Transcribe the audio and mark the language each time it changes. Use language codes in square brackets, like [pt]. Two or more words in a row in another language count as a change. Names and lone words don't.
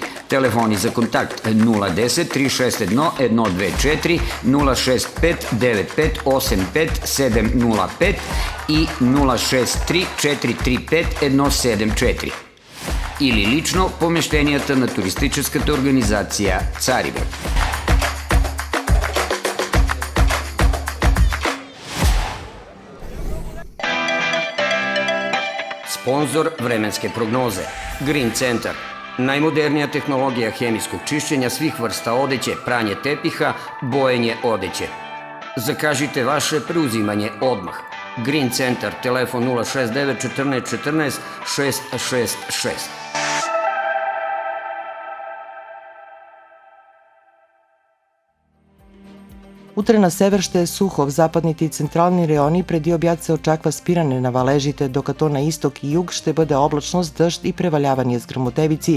[bg] Телефони за контакт 010 361 124 065 95 85 705 и 063 435 174. Или лично в помещенията на туристическата организация Цариброд. [sr] Спонзор временske prognoze. Green Center. Najmodernija tehnologija hemijskog čišćenja svih vrsta odeće, pranje tepiha, bojenje odeće. Zakažite vaše preuzimanje odmah. Green Center, telefon 069 14 14 666. [bg] Утре на север ще е сухо, в западните и централни райони преди обяд се очаква спиране на валежите, докато на изток и юг ще бъде облачно с дъжд и превалявания с гръмотевици.